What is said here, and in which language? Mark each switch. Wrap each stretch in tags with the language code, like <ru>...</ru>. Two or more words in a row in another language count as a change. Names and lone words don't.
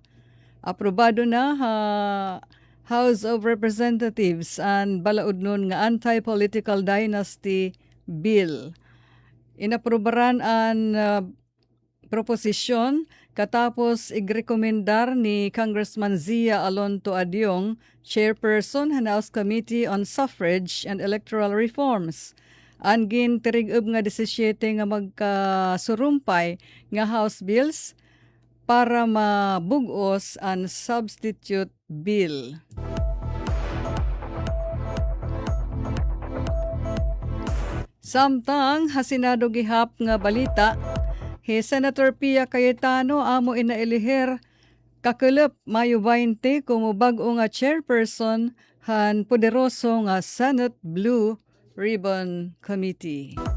<war>Aprobado na House of Representatives ang balaod nun nga</war> <en>anti-political dynasty bill.</en> <war>Inaprobaran ang proposisyon katapos igrekomendar ni Congressman Zia Alonto Adyong,</war> <en>chairperson ng House Committee on Suffrage and Electoral Reforms.</en> <war>Angin tirigub nga 17 nga magkasurumpay nga</war> <en>House bills</en> <war>para mabugos ang</war> <en>substitute bill.</en> <war>Samtang hasinado gihap nga balita, Senator Pia Cayetano amo inaeliher kakelep Mayo 20 como bag-o nga chairperson han poderoso nga Senate Blue Ribbon Committee.</war>